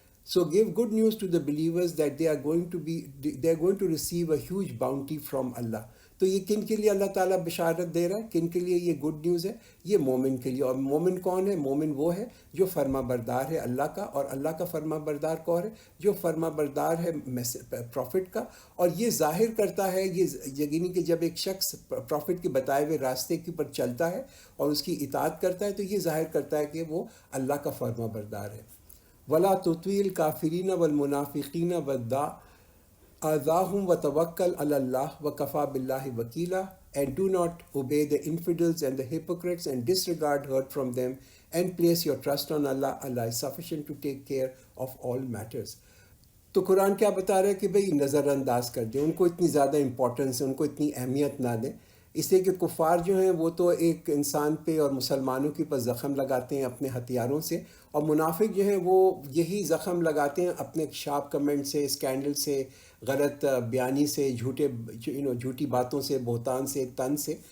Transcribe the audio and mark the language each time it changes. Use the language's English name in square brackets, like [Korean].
[English] So give good news to the believers that they are going to receive a huge bounty from Allah. [Urdu] تو یہ کن کے لیے اللہ تعالیٰ بشارت دے رہا ہے، کن کے لیے یہ گڈ نیوز ہے؟ یہ مومن کے لیے. اور مومن کون ہے؟ مومن وہ ہے جو فرما بردار ہے اللہ کا، اور اللہ کا فرما بردار کون ہے؟ جو فرما بردار ہے پروفٹ کا. اور یہ ظاہر کرتا ہے، یہ یقینی کہ جب ایک شخص پروفٹ کے بتائے ہوئے راستے کے اوپر چلتا ہے اور اس کی اطاعت کرتا ہے، تو یہ ظاہر کرتا ہے کہ وہ اللہ کا فرما بردار ہے. [Arabic] وَلَا تُطِعِ الْكَافِرِينَ وَالْمُنَافِقِينَ وَدَّعْ أَذَاهُمْ وَتَوَكَّلْ عَلَى اللَّهِ وَكَفَى بِاللَّهِ وَكِيلًا. [English] And do not obey the infidels and the hypocrites, and disregard hurt from them, and place your trust on Allah. Allah is sufficient to take care of all matters. [Urdu] تو قرآن کیا بتا رہا ہے کہ بھئی نظر انداز کر دیں، ان کو اتنی زیادہ امپورٹنس، ان کو اتنی اہمیت نہ دیں. اس لیے کہ کفار جو ہیں وہ تو ایک انسان پہ اور مسلمانوں کے اوپر زخم لگاتے ہیں اپنے ہتھیاروں سے، اور منافق جو ہیں وہ یہی زخم لگاتے ہیں اپنے شارپ کمنٹ سے، اسکینڈل سے، غلط بیانی سے، جھوٹی باتوں سے، بہتان سے، تن سے.